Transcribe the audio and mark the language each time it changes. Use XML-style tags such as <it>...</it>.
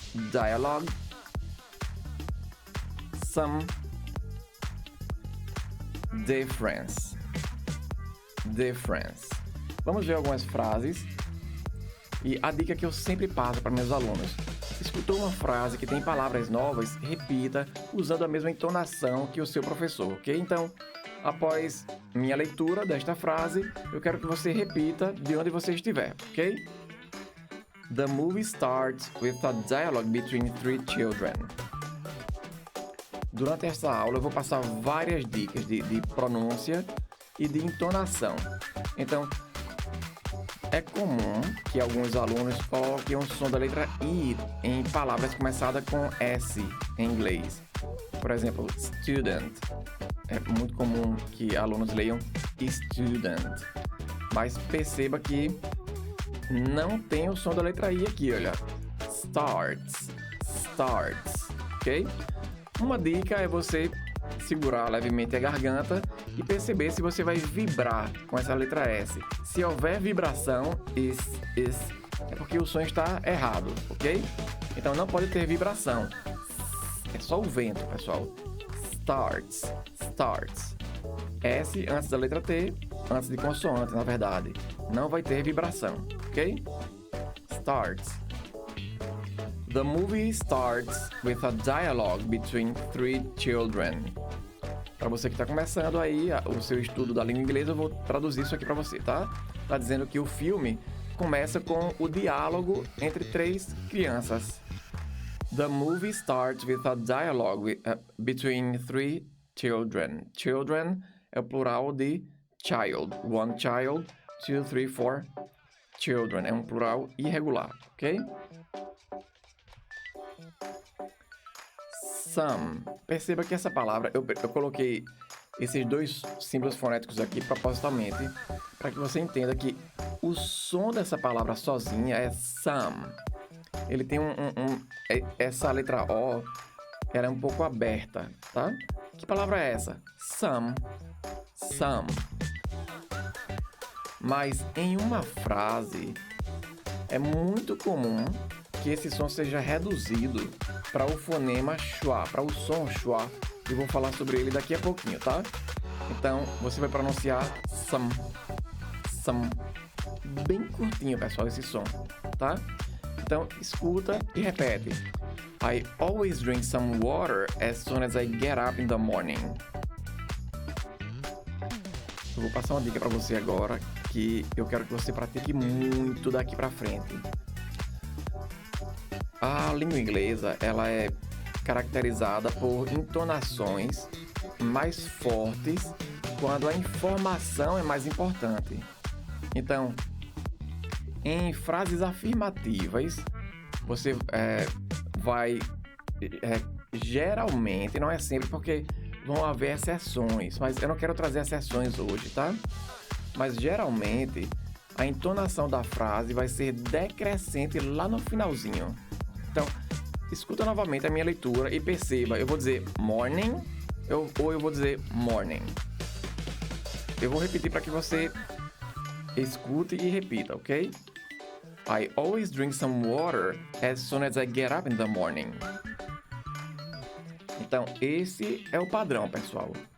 <en>Dialogue, some, difference. Difference.</en> <pt>Vamos ver algumas frases. E a dica que eu sempre passo para meus alunos: escutou uma frase que tem palavras novas, repita usando a mesma entonação que o seu professor, ok? Então, após minha leitura desta frase, eu quero que você repita de onde você estiver, ok?</pt> <en>The movie starts with a dialogue between three children.</en> <pt>Durante esta aula, eu vou passar várias dicas de pronúncia e de entonação. Então, é comum que alguns alunos coloquem o som da letra I em palavras começadas com S em inglês. Por exemplo, student. É muito comum que alunos leiam student. Mas perceba que não tem o som da letra I aqui, olha. Starts. Starts. Ok? Uma dica é você segurar levemente a garganta e perceber se você vai vibrar com essa letra S. Se houver vibração, é porque o som está errado, ok? Então não pode ter vibração. É só o vento, pessoal. Starts. Starts. S antes da letra T, antes de consoante, na verdade. Não vai ter vibração, ok? Starts.</pt> <en>The movie starts with a dialogue between three children.</en> <pt>Para você que está começando aí o seu estudo da língua inglesa, eu vou traduzir isso aqui para você, tá? Tá dizendo que o filme começa com o diálogo entre três crianças.</pt> <en>The movie starts with a dialogue between three children.</en> <pt>Children é o plural de child.</pt> <en>One child, two, three, four children.</en> <pt>É um plural irregular, ok? Some. Perceba que essa palavra, eu coloquei esses dois símbolos fonéticos aqui propositalmente para que você entenda que o som dessa palavra sozinha é some. Ele tem essa letra O, ela é um pouco aberta, tá? Que palavra é essa? Some. Some. Mas em uma frase é muito comum que esse som seja reduzido para o fonema schwa, para o som schwa. Eu vou falar sobre ele daqui a pouquinho, tá? Então, você vai pronunciar some. Some. Bem curtinho, pessoal, esse som, tá? Então, escuta e repete.</pt> <en>I always drink some water as soon as I get up in the morning.</en> <pt>Eu vou passar uma dica para você agora que eu quero que você pratique muito daqui para frente. A língua inglesa, ela é caracterizada por entonações mais fortes quando a informação é mais importante. Então, em frases afirmativas, você vai geralmente, não é sempre porque vão haver exceções, mas eu não quero trazer exceções hoje, tá? Mas geralmente a entonação da frase vai ser decrescente lá no finalzinho. Então, escuta novamente a minha leitura e perceba, eu vou dizer morning ou eu vou dizer morning. Eu vou repetir para que você escute e repita, ok?</pt> <en>I always drink some water as soon as I get up in the morning.</en> <pt>Então, esse é o padrão, pessoal.</pt>